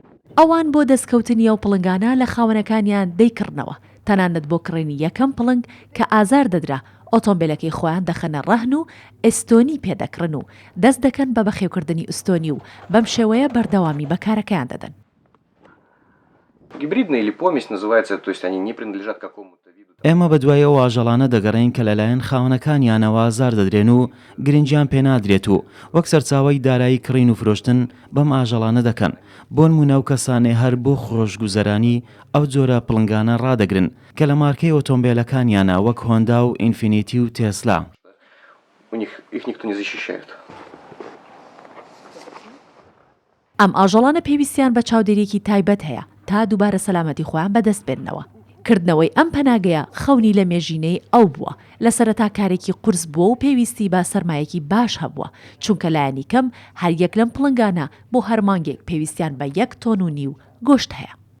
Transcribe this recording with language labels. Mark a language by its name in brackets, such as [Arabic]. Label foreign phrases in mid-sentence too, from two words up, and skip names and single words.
[Central Kurdish] ئەوان بۆ دەستکەوتنی ئەو پڵنگانە لە خاوەنەکانیان دەیکردنەوە تەنانەت بۆ کڕینی یەکەم پڵنگ کە ئازار دەدرا ئۆتۆمبیلەکەی خۆیان دەخەنە ڕەهن و ئێستۆنی پێدەکڕن و دەست دەکەن بە بەخێوکردنی ئوستۆنی و بەم شێوەیە بەردەوامی بەکارەکەیان دەدەن. [Russian] Гибридные или помесь называется, то есть они не принадлежат какому-то виду. [Central Kurdish] ئێمە بەدوای ئەو ئاژەڵانە دەگەڕین کە لەلایەن خاوەنەکانیانەوە ئازار دەدرێن و گرنگیان پێنادرێت و وەک سەرچاوەی دارایی کڕین و فرۆشتن بەم ئاژەڵانە دەکەن. بۆ نمونە و کەسانێ هەر بۆ خۆشگوزەرانی ئەو جۆرە پڵنگانە ڕادەگرن کە لە مارکەی ئۆتۆمبیلەکانیانە وەک هۆندا و ئینفینیتی و تێسلا. [Russian] Их никто не защищает. [Central Kurdish] ئەم ئاژەڵانە پێویستیان بە چاودێریەکی تایبەت هەیە تا دووبارە سەلامەتی خۆیان بەدەست بێننەوە. کردنەوەی ئەم پەناگەیە خەونی لە مێژینەی ئەو بووە لە سەرەتا کارێکی قورس بووە و پێویستی بە سەرمایەکی باش هەبووە چونکە لایەنی کەم هەر یەک لەم پڵنگانە بۆ هەر مانگێک پێویستیان بە 1.5 تۆن گۆشت هەیە.